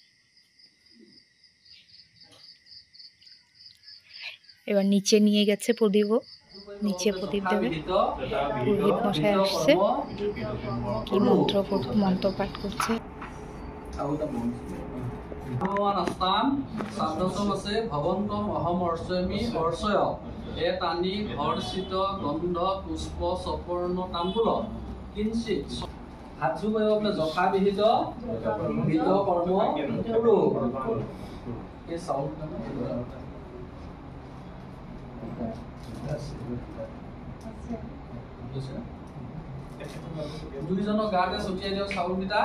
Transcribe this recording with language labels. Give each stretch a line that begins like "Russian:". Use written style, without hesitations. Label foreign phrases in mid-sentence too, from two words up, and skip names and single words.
Bangla: এবার নিচে নিয়ে গেছে প্রদীপও, নিচে প্রদীপ দেবে। পুরোহিত মশাই আসছে, কি মন্ত্র পাঠ করছে।
Assamese: গন্ধ পুষ্প সপৰ্ণ তাম্বুল কিঞ্চিত হাত জোৰ কৰিব যথাবিহিত বিধ কৰ্ম কৰো। এই চাউল দুইজনৰ গাতে ছটিয়াই দিয়ক চাউলকেইটা।